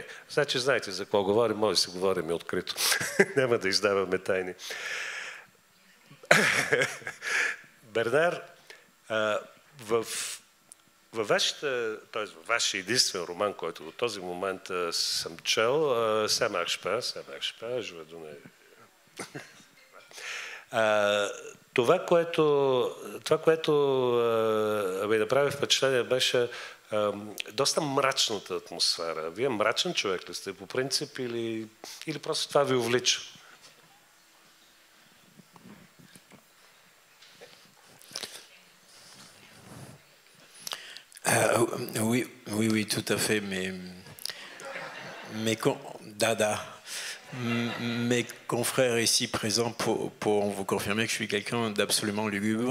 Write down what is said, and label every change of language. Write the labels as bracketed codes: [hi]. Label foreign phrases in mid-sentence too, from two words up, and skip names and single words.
[bg] Значи знаете за какво говорим, може да се говорим и открито. Няма да издаваме тайни. Бернар, във вашия единствен роман, който до този момент съм чел, [fr] Ça marche pas, je vais donner... [bg] Това, което ми направи впечатление, беше доста мрачната атмосфера. Вие мрачен човек ли сте по принцип или просто това ви увлича? [fr] Oui, tout à fait, mes confrères ici présents pourront vous confirmer que je suis quelqu'un d'absolument lugubre.